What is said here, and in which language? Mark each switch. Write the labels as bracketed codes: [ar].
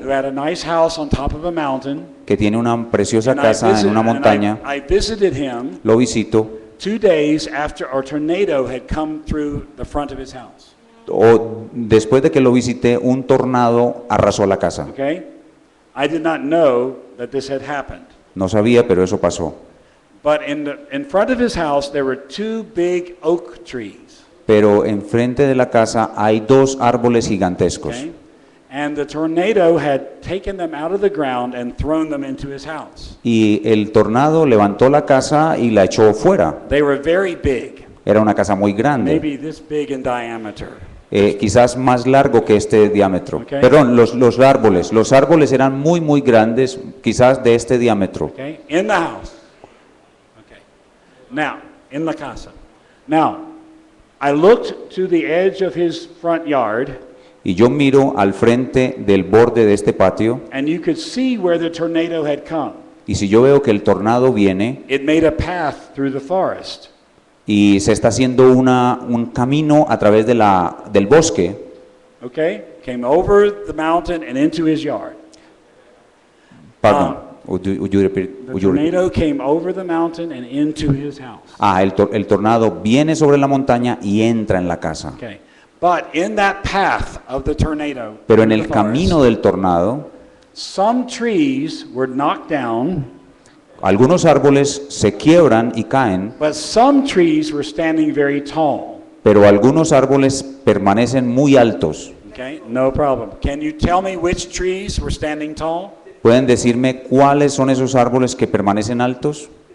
[en] who had a nice house on top of a mountain. [es] que tiene una preciosa [en] and I [es] casa en una [en] and [es] montaña. [en] I visited him [es] Lo visito [en] 2 days after a tornado had come through the front of his house. [es] después de que lo visité, un tornado arrasó la casa. [en] Okay? I did not know that this had happened. [es] No sabía, pero eso pasó. [en] But in front of his house there were 2 big oak trees. [es] Pero enfrente de la casa hay dos árboles gigantescos. [en] Okay? And the tornado had taken them out of the ground and thrown them into his house. [es] Y el tornado levantó la casa y la echó fuera. [en] They were very big, [es] Era una casa muy grande, [en] maybe this big in diameter. [es] quizás más largo que este diámetro. [en] Okay. [es] Perdón, los árboles eran muy, muy grandes, quizás de este diámetro. [en] Okay? In the house. Okay. Now, in [es] la casa. [en] Now, I looked to the edge of his front yard, [es] Y yo miro al frente del borde de este patio, [en] and you could see where the tornado had come. [es] y si yo veo que el tornado viene [en] It made a path through the forest. [es] y se está haciendo un camino a través del bosque, [en] Okay? Came over the mountain and into his yard. perdón, would you repeat? The Would you repeat? tornado came over the mountain and into his house. [es] El tornado viene sobre la montaña y entra en la casa. [en] Okay. But in that path of the tornado, [es] Pero en [en] through [es] el [en] the forest, [es] camino del tornado, [en] some trees were knocked down, [es] algunos árboles se quiebran y caen, [en] but some trees were standing very tall. [es] pero algunos árboles permanecen muy altos. [en] Okay, no problem. Can you tell me which trees were standing tall? [es] ¿Pueden decirme cuáles son esos árboles que permanecen altos?